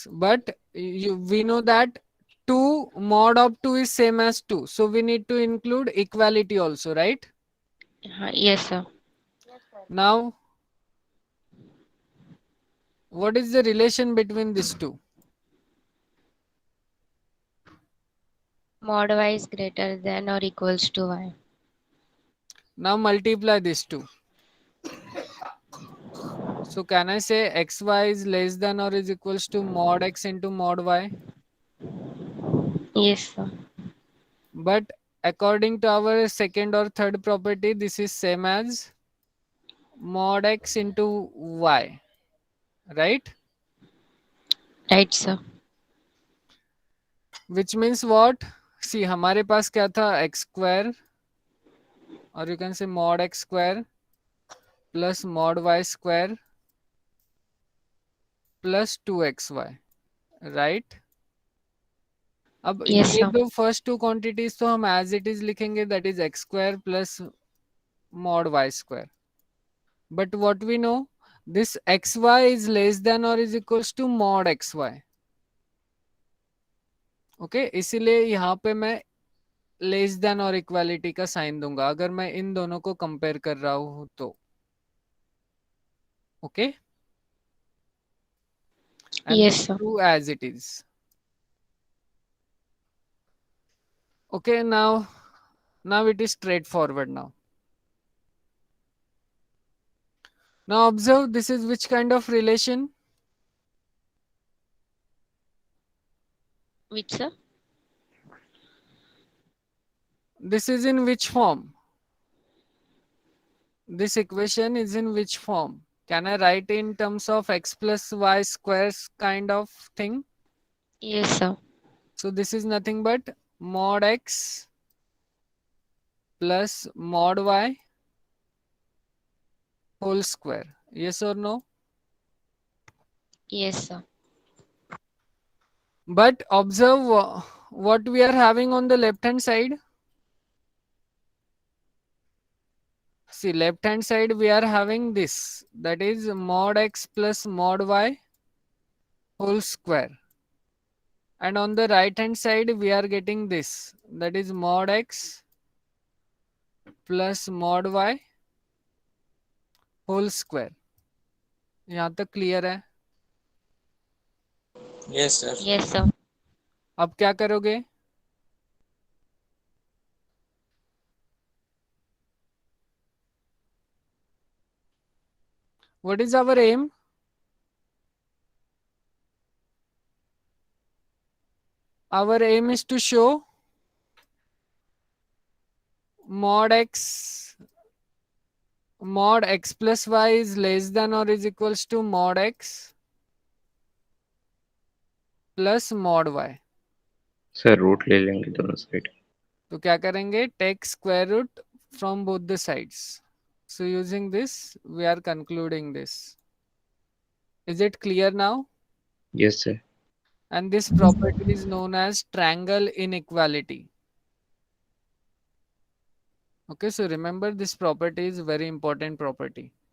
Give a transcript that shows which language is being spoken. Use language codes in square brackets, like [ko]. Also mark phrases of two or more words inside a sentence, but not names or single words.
[en] But we know that 2 mod of 2 is same as 2. So we need to include equality also, right? Yes, sir. Now, what is the relation between these two? Mod y is greater than or equals to y. Now multiply these two. So can I say xy is less than or is equals to mod x into mod y? Yes, sir. But according to our second or third property, this is same as mod x into y, right? Right, sir. Which means what? See, [hi] हमारे पास क्या था [en] x square or you can say mod x square plus mod y square plus 2xy, right? [hi] अब [en] Yes, [hi] ये [en] sir. दो first two quantities [hi] तो हम [en] as it is लिखेंगे, that is x square plus mod y square. But what we know, this xy is less than or is equals to mod xy. [hi] ओके इसीलिए यहाँ पे मैं [en] less than [hi] और इक्वालिटी का साइन दूंगा अगर मैं इन दोनों को कंपेयर कर रहा हूं तो. [en] okay and Yes, sir. true as it is. okay now it is straightforward now. Now observe, this is which kind of relation? Which, sir? This is in which form? This equation is in which form? Can I write in terms of x plus y squares kind of thing? Yes, sir. So this is nothing but mod x plus mod y whole square. Yes or no? Yes, sir. But observe what we are having on the left hand side. See, left hand side we are having this, that is mod x plus mod y whole square. And on the right hand side we are getting this, that is mod x plus mod y whole square. [hi] यहाँ तक क्लियर है? [en] Yes, sir. Yes, sir. [hi] अब क्या करोगे? [en] What is our aim? Our aim is to show mod x plus y is less than or is equals to mod x plus mod y. [hi] सर रूट ले लेंगे दोनों साइड. तो क्या करेंगे? [en] Take square root from both the sides. So using this we are concluding this. Is it clear now? Yes, sir. And this property is known as triangle inequality. Okay, so remember this property is very important property.